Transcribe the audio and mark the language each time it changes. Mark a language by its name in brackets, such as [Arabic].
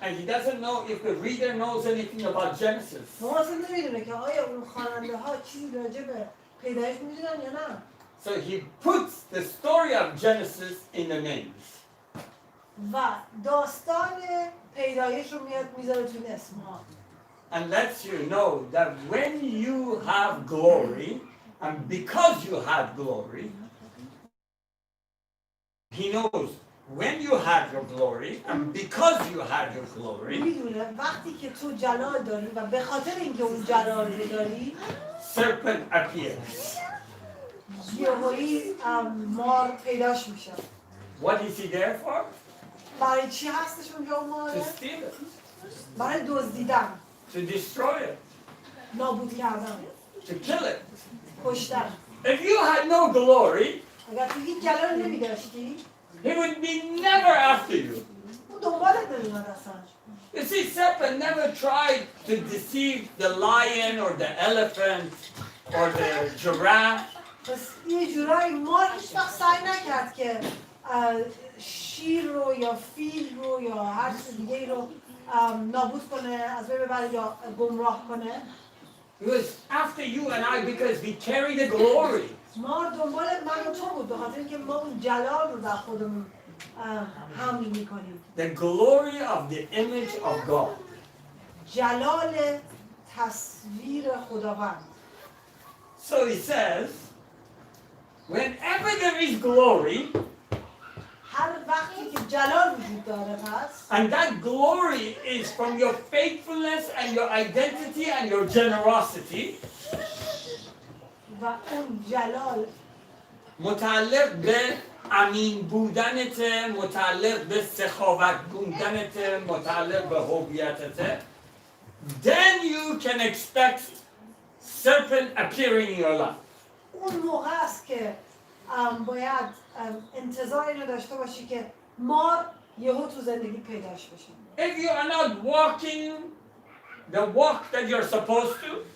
[English] And he doesn't know if the reader knows anything about Genesis. [Persian] ما اصلا نمی‌دونه که آیا اون خواننده ها چیزی راجع به پیدایش می‌دونن یا نه. [English] So he puts the story of Genesis in the names. [Persian] و داستان پیدایش رو میذاره تو این اسم‌ها. [English] And lets you know that when you have glory, and because you have glory, he knows when you have your glory, and because you have your glory, [Persian] میدونه وقتی که تو جلال داری و به خاطر اینکه اون جلال رو داری، [English] serpent appears. [Persian] یهویی مار پیداش میشه. [English] What is he there for? [Persian] برای چی هستش اونجا اون [English] To [Persian] ماره؟ [English] steal it, [Persian] برای دزدیدن، [English] to destroy it, [Persian] نابود کردن، [English] to kill it. [Persian] کشتن. [English] If you had no glory, [Persian] اگر تو هیچ جلال نمیداشتی، [English] he would be never after you. [Persian] اون دنبالت نمیاد اصلا. [English] You see, serpent never tried to deceive the lion or the elephant or the giraffe. [Persian] پس یه جورایی مار هیچ وقت سعی نکرد که شیر رو یا فیل رو یا هر چیز دیگه رو نابود کنه، از بین ببره یا گمراه کنه. [English] He was after you and I because we carry the glory. [Persian] مار دنبال من و تو بود به خاطر اینکه ما اون جلال رو در خودمون حمل میکنیم. [English] The glory of the image of God. [Persian] جلال تصویر خداوند. [English] So he says, whenever there is glory, [Persian] هر وقتی که جلال وجود داره پس [English] and that glory is from your faithfulness and your identity and your generosity, [Persian] و اون جلال متعلق به امین بودنت، متعلق به سخاوت بودنت، متعلق به هویتت، [English] then you can expect serpent appearing in your life. [Persian] اون موقع است که باید انتظار اینو داشته باشی که مار یهو تو زندگی پیداش بشه. [English] If you are not walking the walk that you're supposed to,